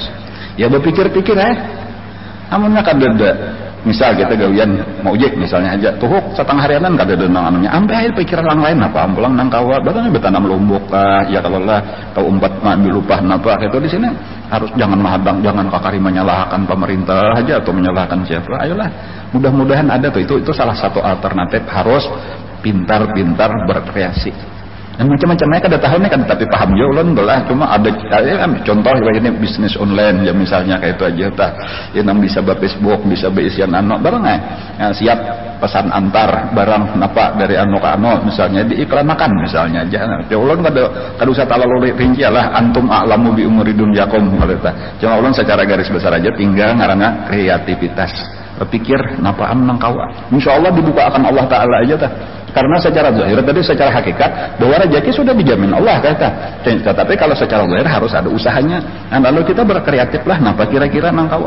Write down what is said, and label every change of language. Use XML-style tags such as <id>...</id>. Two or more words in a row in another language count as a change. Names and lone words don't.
<bjn>Ya berpikir-pikir amunnya kan ada misal kita gawian mau ojek misalnya aja tuhuk setengah harianan kada ada nang anunya ampe pikiran lain apa ampulang nang kawa bahkan betanam lombok ya kalau lah kau umpat ambil upah napa itu di sini harus jangan mahadang jangan kakari menyalahkan pemerintah aja atau menyalahkan siapa ayolah mudah-mudahan ada tuh itu salah satu alternatif harus pintar-pintar berkreasi. Dan macam-macamnya kada tahu nih kan tapi paham juga ulun belah cuma ada contoh ini bisnis online ya misalnya kayak itu aja tah yang bisa ba Facebook bisa ba isian anu barang siap pesan antar barang napa dari anu ka anu misalnya diiklanakan misalnya aja ya ulun kada usah terlalu rinci lah</bjn> <ar>أنتم أعلم بأمور دنياكم</ar> <bjn>eta cuma ulun secara garis besar aja tinggal ngaranna kreativitas berpikir napaan nang kawa insyaallah dibuka akan Allah taala aja tah.</bjn> <id>Karena secara zahir tadi secara hakikat bahwa rezeki sudah dijamin Allah kata.</id> <bjn>Tetapi kalau secara zahir harus ada usahanya. Nah, lalu kita berkreatif lah napa kira-kira nang kawa.</bjn>